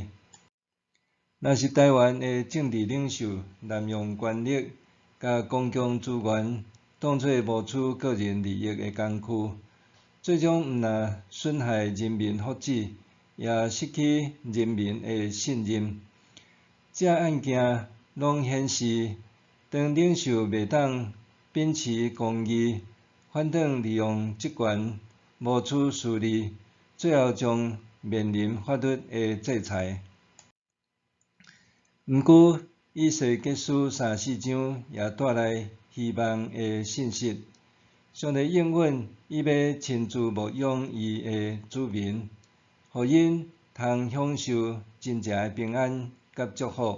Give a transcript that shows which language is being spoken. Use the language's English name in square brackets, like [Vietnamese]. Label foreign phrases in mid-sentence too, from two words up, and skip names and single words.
[Min Nan Chinese] 若是台湾的政治领袖滥用权力，甲公共资源当作谋取个人利益的工具，最终毋但损害人民福祉，也失去人民的信任。这案件拢显示，当领袖袂当秉持公义，反倒利用职权谋取私利，最后将面临法律的制裁。毋过，以色列斯3、4章也带来希望的信息。上帝应允伊要亲自牧养伊的子民，互因通享受真正的平安甲祝福。